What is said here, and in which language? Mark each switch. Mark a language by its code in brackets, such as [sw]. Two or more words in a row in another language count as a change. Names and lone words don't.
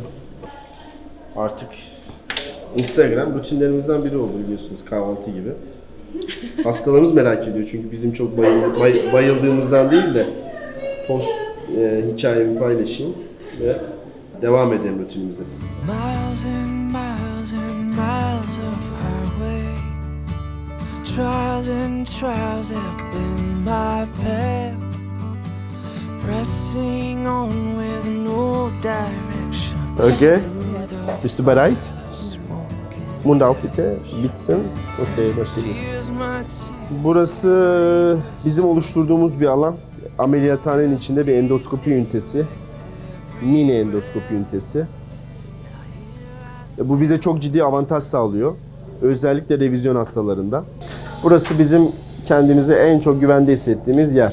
[tr] Artık Instagram rutinlerimizden biri oldu biliyorsunuz, kahvaltı gibi. Hastalarımız merak ediyor çünkü bizim çok bayıldığımızdan değil de post hikayemi paylaşayım ve devam edelim rutinimize. [en] Miles and miles and miles of highway, trials and trials have been my path, pressing on with no direction. [de] Okay. Bist du bereit? Mund auf bitte. [tr] Bitsin. Okay, başlayalım. Burası bizim oluşturduğumuz bir alan. Ameliyathanenin içinde bir endoskopi ünitesi. Mini endoskopi ünitesi. Bu bize çok ciddi avantaj sağlıyor. Özellikle revizyon hastalarında. Burası bizim kendimizi en çok güvende hissettiğimiz yer.